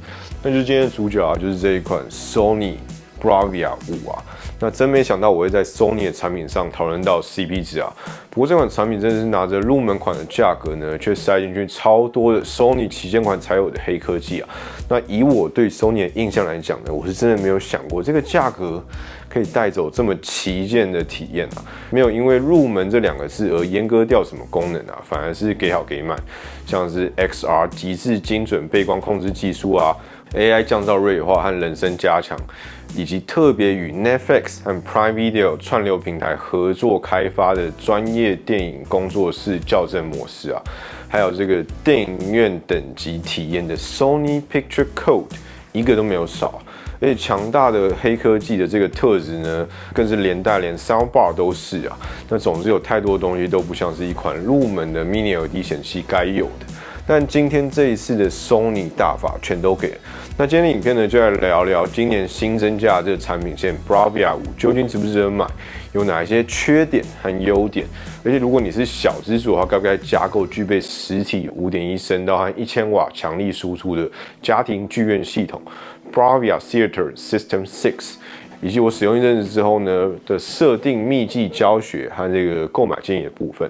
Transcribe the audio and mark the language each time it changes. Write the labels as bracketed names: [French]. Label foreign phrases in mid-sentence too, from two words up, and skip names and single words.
[Chinese] 那就是今天的主角啊，就是這一款 Sony Bravia 5啊。那真沒想到我會在 Sony 的產品上討論到 CP 值啊。不過這款產品真的是拿着入門款的價格呢，卻塞進去超多的 Sony 旗艦款才有的黑科技啊。那以我對 Sony 的印象來講呢，我是真的沒有想過這個價格可以帶走這麼旗艦的體驗啊。沒有因為入門這兩個字而閹割掉什麼功能啊，反而是給好給滿，像是 XR 極致精準背光控制技術啊。AI 降噪銳化和人聲加強，以及特別與 Netflix 和 Prime Video 串流平台合作開發的專業電影工作室校正模式啊，還有這個電影院等級體驗的 Sony Picture Code， 一個都沒有少。而且強大的黑科技的這個特質呢，更是連 Soundbar 都是啊。那總之有太多東西都不像是一款入門的 [English] Mini LED [Chinese] 顯示器該有的。但今天這一次的 Sony 大法全都給了。那今天的影片呢，就來聊聊今年新增加的这個產品線 Bravia 5 究竟值不值得買，有哪一些缺點和優點，而且如果你是小資主的話，該不該加購具備實體 5.1 聲道和1000瓦強力輸出的家庭劇院系統 Bravia Theater System 6，以及我使用一陣子之後呢的設定秘技教學和這個購買建議的部分。